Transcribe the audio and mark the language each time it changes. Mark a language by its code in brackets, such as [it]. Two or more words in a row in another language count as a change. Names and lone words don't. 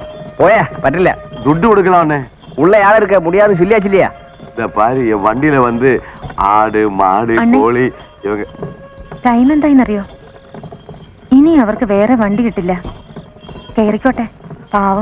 [ml] போயா பറ്റില്ല. [ta] துட்டு கொடுக்கலாம்னே. உள்ள யாரும் இருக்க முடியாதுன்னு சொல்லியாச்சு இல்லையா? இந்த பாரு, என் வண்டியில வந்து ஆடு மாடு அண்ணே. கோழி இவங்க. [ml] ടൈം എന്തായിന്നറിയോ? ഇനി അവർക്ക് വേറെ വണ്ടി കിട്ടില്ല. കയറിക്കോട്ടെ, പാവം.